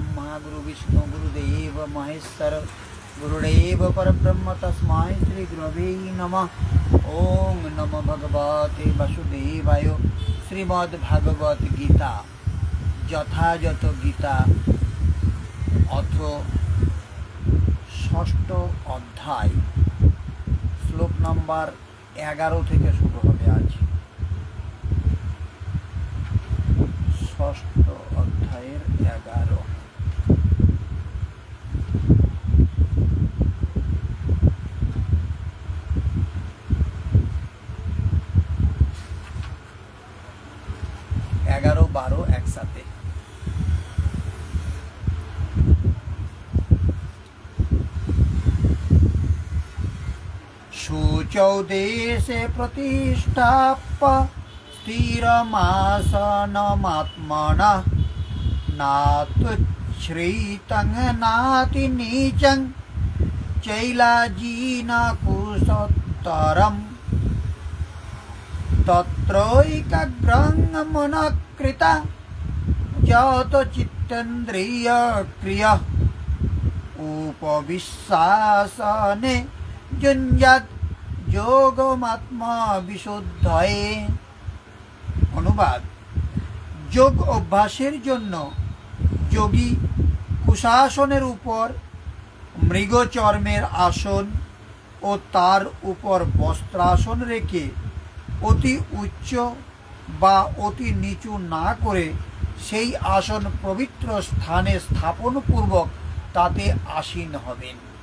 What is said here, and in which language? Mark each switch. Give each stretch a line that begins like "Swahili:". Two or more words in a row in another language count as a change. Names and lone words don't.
Sanskrit: गुरु विष्णु गुरुदेव महेश्वर गुरुदेव परब्रह्म तस्मै श्री गुरवे नमः। ओम नमो भगवते वासुदेवाय।
Bangla: श्रीमद् भागवत गीता যথাযথ গীতা অথ ষষ্ঠ অধ্যায় শ্লোক নম্বর 11 থেকে শুরু হবে আজ। ষষ্ঠ অধ্যায়ের 11। এগারো 12 একসাথে।
Sanskrit: शुचौ देशे प्रतिष्ठाप्य स्थिरमासनमात्मनः नात्युच्छ्रितं नातिनीचं चैलाजिनकुशोत्तरम् तत्रैकाग्रं मनःकृता यतचित्तेन्द्रियक्रियः उपविश्वासने जुञ्जात् যোগমাত্মা বিশুদ্ধয়ে।
Bangla: অনুবাদ: যোগ অভ্যাসের জন্য যোগী কুশাসনের উপর মৃগচর্মের আসন ও তার উপর বস্ত্রাসন রেখে অতি উচ্চ বা অতি নিচু না করে সেই আসন পবিত্র স্থানে স্থাপনপূর্বক তাতে আসীন হবেন।